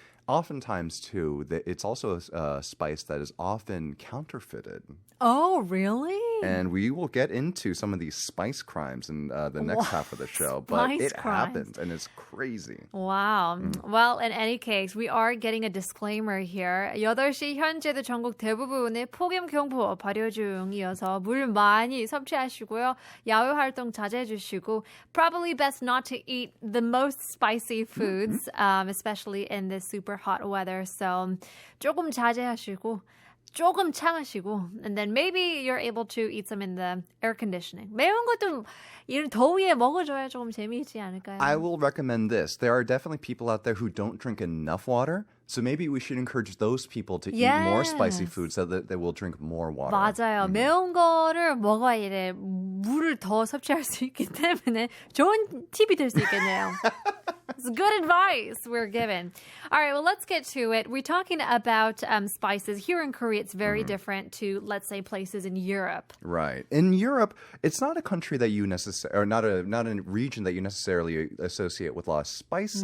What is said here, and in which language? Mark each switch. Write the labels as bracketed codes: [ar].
[en] Oftentimes, too, it's also a spice that is often counterfeited. Oh, really? And we will get into some of these spice crimes in the next half of the show. But Spice it crimes. happens, and it's crazy. Wow. Well, in any case, we are getting a disclaimer here. [ko] 8시 현재도 전국 대부분의 폭염 경보 발효 중이어서 물 많이 섭취하시고요. 야외 활동 자제해 주시고 [en] probably best not to eat the most spicy foods, especially in this super hot weather. So [ko] 조금 자제하시고 조금 참으시고, [en] and then maybe you're able to eat some in the air conditioning. [ko] 매운 것도 이런 더위에 먹어줘야 조금 재미있지 않을까요? [en] I will recommend this. There are definitely people out there who don't drink enough water. So maybe we should encourage those people to eat more spicy foods so that they will drink more water. [ko] 맞아요. 매운 거를 먹어야 이래 물을 더 섭취할 수 있기 때문에 좋은 팁이 될 수 있겠네요. [en] It's good advice we're given. All right, well, let's get to it. We're talking about spices. Here in Korea, it's very different to, let's say, places in Europe. Right. In Europe, it's not a country that you necessarily, or not a region that you necessarily associate with a lot of spices.